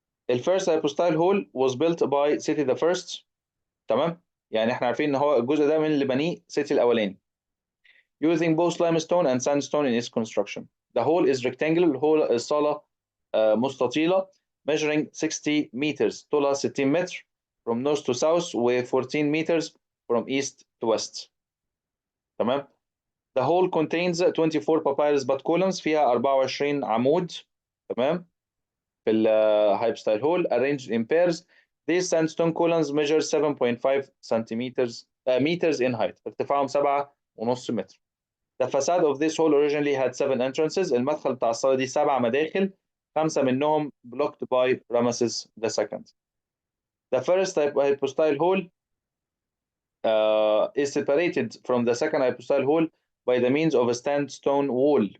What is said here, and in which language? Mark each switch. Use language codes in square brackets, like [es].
[en] الفيرست hypostyle hall was built by city the first. [ar] تمام. يعني احنا عارفين ان هو الجزء ده من اللي بنيه سيتي الاولاني [en] using both limestone and sandstone in its construction. The hall is rectangular. الهول [ar] الصالة مستطيلة [en] measuring 60 meters، [ar] طولها 60 متر [en] from north to south و 14 meters from east to west. [ar] تمام. [en] The hall contains 24 papyrus bud columns، [ar] فيها 24 عمود. تمام. [en] في الهايب ستايل hall arranged in pairs. These sandstone columns measure 7.5 centimeters meters in height. [ar] ارتفاعهم 7.5 متر. [en] The facade of this hall originally had 7 entrances. [ar] المدخل بتاع الصالة دي 7 مداخل، 5 منهم [en] blocked by Ramesses II. The first hypostyle hall is separated from the second hypostyle hall by the means of a sandstone wall.